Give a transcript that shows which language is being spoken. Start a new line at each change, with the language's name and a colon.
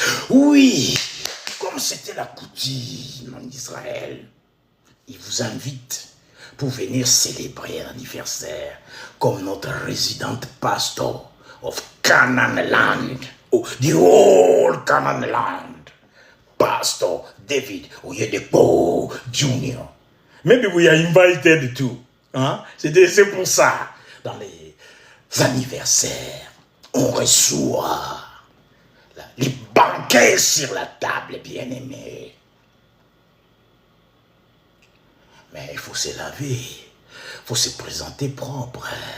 French: Oui, comme c'était la coutume en Israël, il vous invite pour venir célébrer un anniversaire comme notre résidente pastor of Canaan land, oh, the whole Canaan land, Pastor David Oyedepo Jr.
English: Maybe we are invited too.
French: Hein? C'est pour ça, dans les anniversaires, on reçoit les banquets sur la table, bien-aimés. Mais il faut se laver. Il faut se présenter propre.